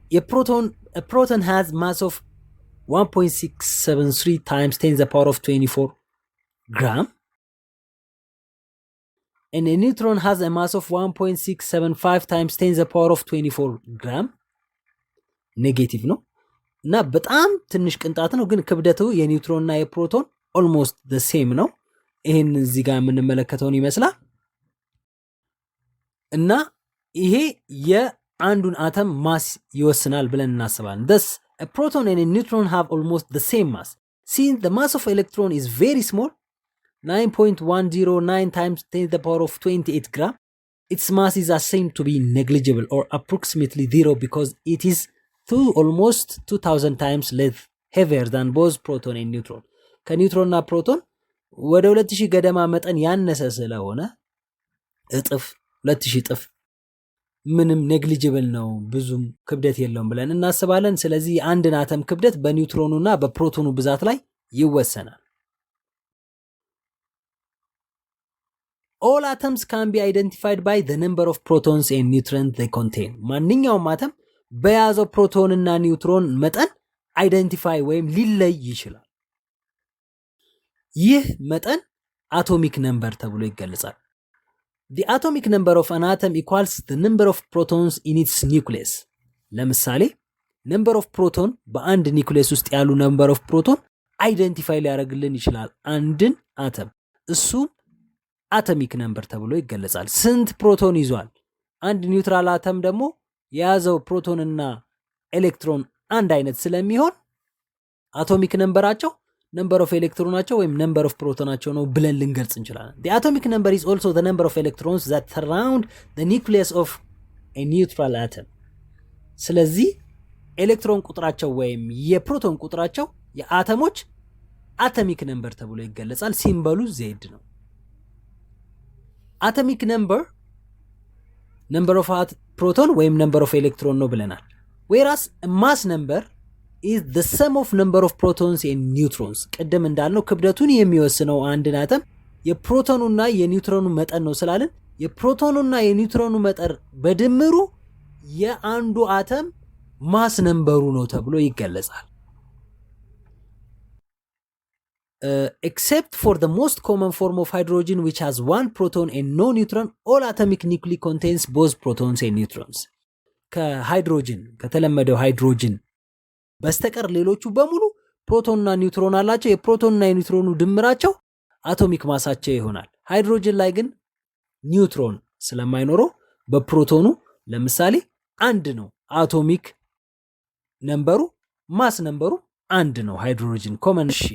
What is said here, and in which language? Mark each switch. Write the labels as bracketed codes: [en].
[en] ፕሮቶን has mass of 1.673 times 10 the power of 24 gram and a neutron has a mass of 1.675 times 10 the power of 24 gram. [am] ኔጌቲቭ ነው እና በጣም ትንሽ ቅንጣት ነው፣ ግን ክብደቱ የኒውትሮን እና የፕሮቶን ኦልሞስት [en] the same [am] ነው። ይሄን እዚህ ጋር የምንመለከተውን ይመስላል እና ይሄ አንዱን አተም ማስ ይወስናል ብለን እናስባለን። [en] thus a proton and a neutron have almost the same mass. Since the mass of electron is very small, 9.109 times 10 to the power of 28 gram, its mass is assumed to be negligible or approximately zero because it is almost 2000 times less heavier than both proton and neutron. [am] ከኒውትሮን እና ፕሮቶን ወደ 2000 ገደማ መጠን ያነሰ ስለሆነ እጥፍ 2000 እጥፍ ምንም ኔግሊጂብል ነው፣ ብዙም ክብደት የለውም ብለን እናስባለን። ስለዚህ አንድን አተም ክብደት በኒውትሮኑና በፕሮቶኑ ብዛት ላይ ይወሰናል። [en] all atoms can be identified by the number of protons and neutrons they contain. [am] ማንኛውም አተም በያዘው ፕሮቶንና ኒውትሮን መጠን አይደንቲፋይ ወይም ሊለይ ይችላል። ይህ መጠን አቶሚክ ነምበር ተብሎ ይገለጻል። [en] The atomic number of an atom equals the number of protons in its nucleus. [am] ለምሳሌ [en] number of proton [am] በአንድ ኒውክሊየስ ውስጥ ያሉ number of proton አይደንቲፋይ ሊያደርግልን ይችላል አንድን አተም። እሱ አቶሚክ ነምበር ተብሎ ይገለጻል። ስንት ፕሮቶን ይዟል? አንድ ኒውትራል አተም ደግሞ የያዘው ፕሮቶንና ኤሌክትሮን አንድ አይነት ስለሚሆን አቶሚክ ነምበራቸው number of ኤሌክትሮናቸው ወይም number of ፕሮቶናቸው ነው ብለን ልንገልጽ እንችላለን። [en] The atomic number is also the number of electrons that surround the nucleus of a neutral atom. [am] ስለዚህ ኤሌክትሮን ቁጥራቸው ወይም የፕሮቶን ቁጥራቸው የአተሞች አቶሚክ ነምበር ተብሎ ይገለጻል። ሲምቦሉ ዜድ ነው። አቶሚክ ነምበር [en] number of proton [am] ወይም number of electron ነው ብለናል። [en] whereas mass number is the sum of number of protons and neutrons. [am] ቀደም እንዳልነው ክብደቱን የሚወስነው አንድን አተም የፕሮቶኑና የኒውትሮኑ መጠን ነው ስላልን የፕሮቶኑና የኒውትሮኑ መጠን በድምሩ የአንዱ አተም ማስ ነምበሩ ነው ተብሎ ይገለጻል። [en] Except for the most common form of hydrogen which has one proton and no neutron, all atomic nuclei contains both protons and neutrons. [am] ከሃይድሮጅን ከተለመደው ሃይድሮጅን በስተቀር ሌሎቹ በሙሉ ፕሮቶንና ኒውትሮን አላቸው። የፕሮቶንና የኒውትሮኑ ድምራቸው አቶሚክ ማሳቸው ይሆናል። ሃይድሮጅን ላይ ግን ኒውትሮን ስለማይኖረው በፕሮቶኑ ለምሳሌ አንድ ነው አቶሚክ ነምበሩ፣ ማስ ነምበሩ አንድ ነው። ሃይድሮጅን ኮመን